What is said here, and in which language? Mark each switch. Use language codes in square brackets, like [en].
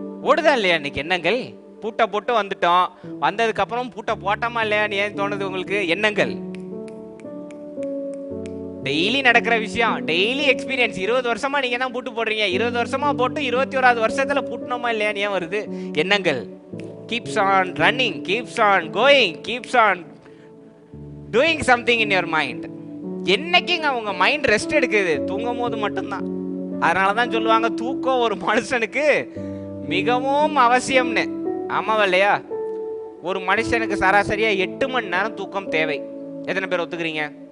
[ta] ஓடுதா இல்லையா இன்னைக்கு எண்ணங்கள்? பூட்டை போட்டு வந்துட்டோம், வந்ததுக்கப்புறம் பூட்டை போட்டோமா இல்லையான்னு ஏன் தோணுது உங்களுக்கு? எண்ணங்கள் டெய்லி நடக்கிற விஷயம், டெய்லி எக்ஸ்பீரியன்ஸ். 20 வருஷமா நீங்க தான் பூட்டு போடுறீங்க, 20 வருஷமா போட்டு 21வது வருஷத்துல பூட்டணுமா இல்லையான்னு ஏன் வருது? [en] எண்ணங்கள் keeps on running, keeps on going, keeps on doing something in your mind. [ta] என்னைக்குங்க உங்க மைண்ட் ரெஸ்ட் எடுக்குது? தூங்கும் போது மட்டும்தான். அதனாலதான் சொல்லுவாங்க தூக்கம் ஒரு மனுஷனுக்கு மிகவும் அவசியம்னு. ஆமாவா இல்லையா? ஒரு மனுஷனுக்கு சராசரியா 8 மணி நேரம் தூக்கம் தேவை. எத்தனை பேர் ஒத்துக்கிறீங்க?